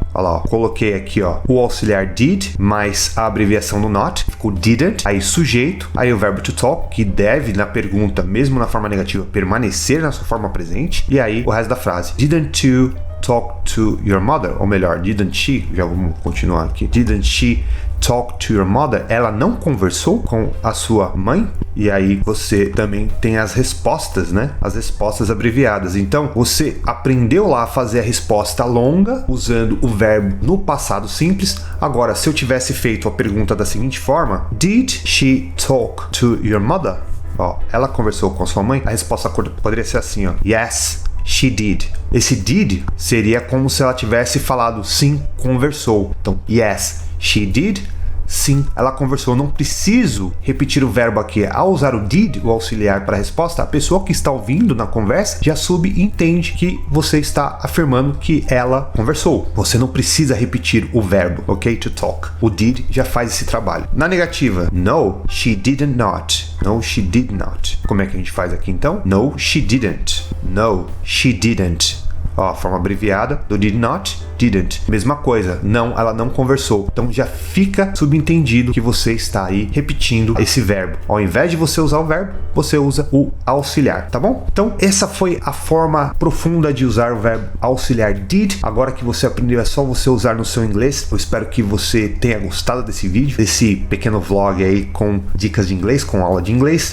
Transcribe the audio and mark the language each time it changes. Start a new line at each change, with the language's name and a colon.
Portuguese: Olha lá, ó, coloquei aqui, ó, o auxiliar did, mais a abreviação do not, ficou didn't, aí sujeito, aí o verbo to talk, que deve, na pergunta, mesmo na forma negativa, permanecer na sua forma presente, e aí o resto da frase.
English: Didn't you talk to your mother? Ou melhor, didn't she?
Portuguese: Já vamos continuar aqui.
English: Didn't she talk to your mother?
Portuguese: Ela não conversou com a sua mãe? E aí você também tem as respostas, né? As respostas abreviadas. Então, você aprendeu lá a fazer a resposta longa usando o verbo no passado simples. Agora, se eu tivesse feito a pergunta da seguinte forma:
English: Did she talk to your mother?
Portuguese: Ó, ela conversou com a sua mãe? A resposta poderia ser assim, ó.
English: Yes, she did.
Portuguese: Esse did seria como se ela tivesse falado sim, conversou. Então,
English: yes, she did.
Portuguese: Sim, ela conversou. Não preciso repetir o verbo aqui. Ao usar o did, o auxiliar para a resposta, a pessoa que está ouvindo na conversa já subentende que você está afirmando que ela conversou. Você não precisa repetir o verbo, ok? To talk. O did já faz esse trabalho. Na negativa,
English: no, she didn't not. No, she did not.
Portuguese: Como é que a gente faz aqui então?
English: No, she didn't. No, she didn't.
Portuguese: Ó, a forma abreviada do did not, didn't. Mesma coisa, não, ela não conversou. Então já fica subentendido que você está aí repetindo esse verbo. Ao invés de você usar o verbo, você usa o auxiliar, tá bom? Então essa foi a forma profunda de usar o verbo auxiliar did. Agora que você aprendeu, é só você usar no seu inglês. Eu espero que você tenha gostado desse vídeo, desse pequeno vlog aí com dicas de inglês, com aula de inglês.